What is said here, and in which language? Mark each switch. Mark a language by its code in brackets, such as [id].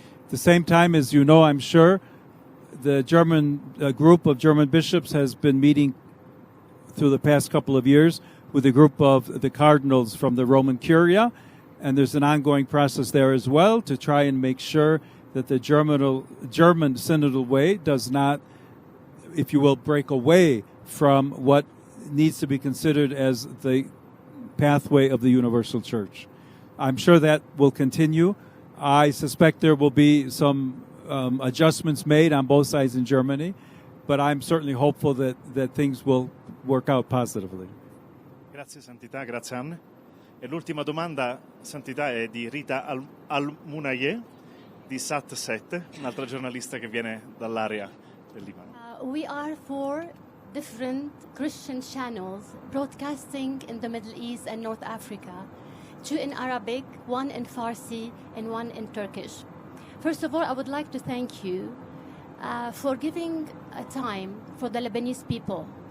[en] At the same time, as you know, I'm sure, the German group of German bishops has been meeting through the past couple of years with a group of the cardinals from the Roman Curia, and there's an ongoing process there as well to try and make sure that the German synodal way does not, if you will, break away from what needs to be considered as the pathway of the universal church. I'm sure that will continue. I suspect there will be some adjustments made on both sides in Germany, but I'm certainly hopeful that things will work out positively. [it] Grazie Santità, grazie Anne. E l'ultima domanda, Santità, è di Rita Al-Munaye di Sat7, un'altra giornalista che viene dall'area del Libano. [en] We are 4 different Christian channels broadcasting in the Middle East and North Africa, 2 in Arabic, 1 in Farsi, and 1 in Turkish. First of all, I would like to thank you for giving a time for the Lebanese people.